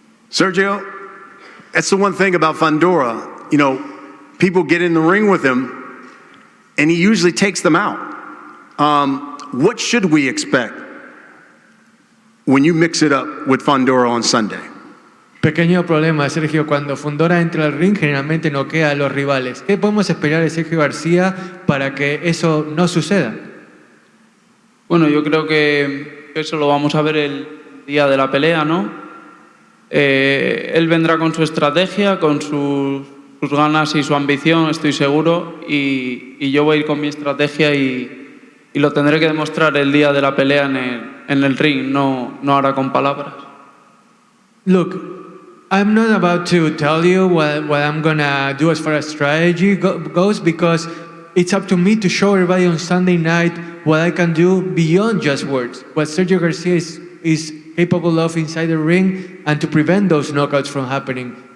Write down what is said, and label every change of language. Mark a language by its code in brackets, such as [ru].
[en] Sergio, that's the one thing about Fundora. You know, people get in the ring with him, and he usually takes them out. What should we expect when you mix it up with Fundora on Sunday? [es] Pequeño problema, Sergio. Cuando Fundora entra al ring, generalmente noquea a los rivales. ¿Qué podemos esperar de Sergio García para que eso no suceda? Bueno, yo creo que eso lo vamos a ver el día de la pelea, ¿no? Él vendrá con su estrategia, con sus ganas y su ambición, estoy seguro, y yo voy a ir con mi estrategia y lo tendré que demostrar el día de la pelea en el ring, no ahora con palabras. [en] Look, I'm not about to tell you what I'm gonna do as far as strategy goes, because it's up to me to show everybody on Sunday night what I can do beyond just words, what Sergio Garcia is capable of inside the ring, and to prevent those knockouts from happening.